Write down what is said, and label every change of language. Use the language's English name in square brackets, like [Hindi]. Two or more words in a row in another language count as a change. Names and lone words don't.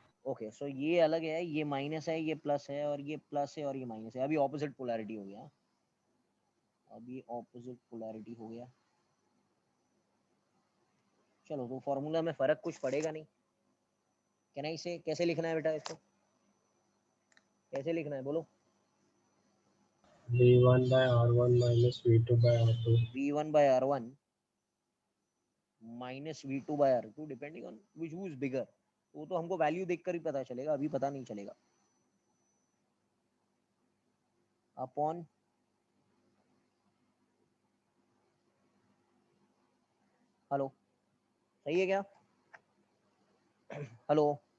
[Hindi] ओके, सो ये अलग है, ये माइनस है, ये प्लस है, और ये प्लस है और ये माइनस है. अभी [English] opposite polarity [Hindi] हो गया. अभी [English] opposite polarity [Hindi] हो गया. चलो, तो फॉर्मूला में फर्क कुछ पड़ेगा नहीं. क्या ना, इसे कैसे लिखना है बेटा? इसको कैसे लिखना है बोलो? [English] V1 by R1 minus V2 by R2. V1 by R1 minus V2 by R2 depending on which who is bigger. [Hindi] वो तो हमको वैल्यू देखकर ही पता चलेगा, अभी पता नहीं चलेगा. [English] upon hello, [Hindi] सही है क्या? हेलो.